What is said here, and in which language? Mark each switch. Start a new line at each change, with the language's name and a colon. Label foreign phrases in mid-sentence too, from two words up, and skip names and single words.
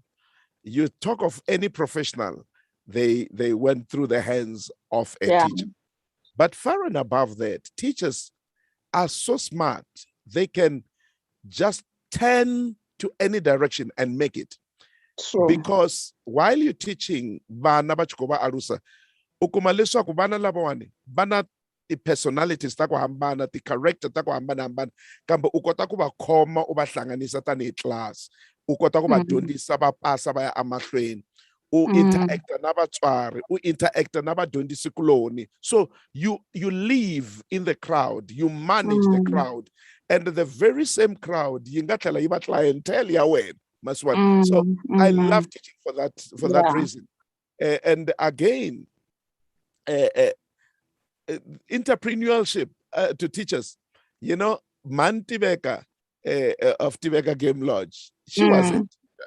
English: You talk of any professional, they went through the hands of a teacher. But far and above that, teachers are so smart, they can just turn to any direction and make it. Because while you're teaching,
Tsonga: bana bachikoba arusa, ukuma leswaku bana labawani, bana
English: the personalities
Tsonga: ta ku hambana,
English: the character
Tsonga: ta ku hambana, kambe u kota ku va khoma u va hlanganisa tani class, u kota ku va dyondzisa va pasa va ya amahlweni, u interacta na vatswari, u interacta na vadyondzisi kuloni.
English: So you live in the crowd, you manage the crowd, and the very same crowd
Tsonga: yi nga tlhela yi va clientele ya wena.
English: So I love teaching for that reason. And again, entrepreneurship to teachers, Mantibeka of Tibeka Game Lodge, she was a teacher.